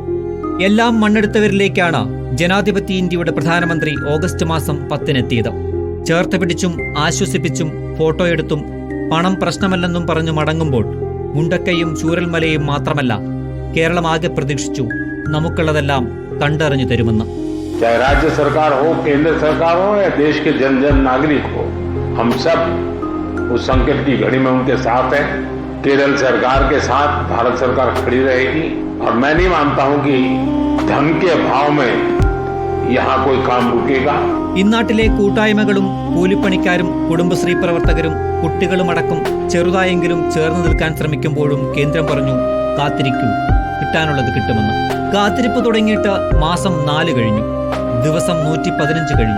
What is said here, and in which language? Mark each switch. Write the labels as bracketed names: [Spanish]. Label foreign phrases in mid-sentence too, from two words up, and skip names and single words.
[Malayalam] എല്ലാം മണ്ണെടുത്തവരിലേക്കാണ് ജനാധിപത്യ ഇന്ത്യയുടെ പ്രധാനമന്ത്രി ഓഗസ്റ്റ് മാസം 10-നെത്തിയത്. ചേർത്ത് പിടിച്ചും ആശ്വസിപ്പിച്ചും ഫോട്ടോയെടുത്തും പണം പ്രശ്നമല്ലെന്നും പറഞ്ഞു മടങ്ങുമ്പോൾ മുണ്ടക്കയും ചൂരൽമലയും മാത്രമല്ല, കേരളമാകെ പ്രതീക്ഷിച്ചു നമുക്കുള്ളതെല്ലാം കണ്ടറിഞ്ഞു തരുമെന്ന്. [Hindi] चाहे राज्य सरकार हो, केंद्र सरकार हो या देश के जन जन नागरिक हो, हम सब उस संकट की घड़ी में उनके साथ हैं. केरल सरकार के साथ भारत सरकार खड़ी रहेगी और मैं नहीं मानता हूं कि धन के अभाव में यहाँ कोई काम रुकेगा. [Malayalam] ഇന്നാട്ടിലെ കൂട്ടായ്മകളും കൂലിപ്പണിക്കാരും കുടുംബശ്രീ പ്രവർത്തകരും കുട്ടികളുമടക്കം ചെറുതായെങ്കിലും ചേർന്ന് നിൽക്കാൻ ശ്രമിക്കുമ്പോഴും കേന്ദ്രം പറഞ്ഞു, കാത്തിരിക്കൂ, കിട്ടാനുള്ളത് കിട്ടുമെന്ന്. കാത്തിരിപ്പ് തുടങ്ങിയിട്ട് മാസം 4 കഴിഞ്ഞു, ദിവസം 115 കഴിഞ്ഞു.